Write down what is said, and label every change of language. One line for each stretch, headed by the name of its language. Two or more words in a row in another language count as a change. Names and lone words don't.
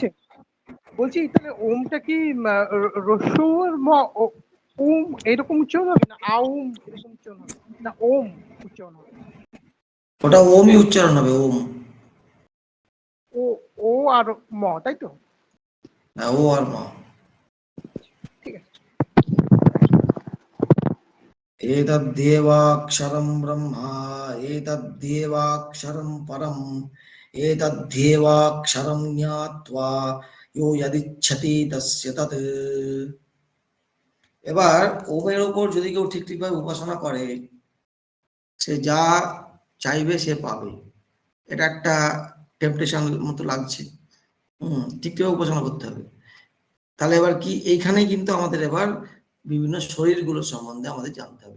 Bangla: বলছি তাহলে ওমটা কি রস্যুর ওম এরকম উচ্চারণ হবে, না আউম এরকম উচ্চারণ হবে, না ওম উচ্চারণ হবে? ওটা ওমই উচ্চারণ হবে, ওম। ও আর ম, তাই তো? হ্যাঁ, ও আর ম। ঠিক আছে।
Sanskrit: एतद्देवाक्षरं ब्रह्मा एतद्देवाक्षरं परम् एतद्देवाक्षरं ज्ञात्वा यो यदिच्छति तस्य तत्।
Bangla: এবার ওমের ওপর যদি কেউ ঠিকভাবে উপাসনা করে, সে যা চাইবে সে পাবে। এটা একটা টেম্পটেশন মতো লাগছে। ঠিকভাবে উপাসনা করতে হবে। তাহলে এবার কি, এইখানে কিন্তু আমাদের এবার বিভিন্ন শরীরগুলোর সম্বন্ধে আমাদের জানতে হবে।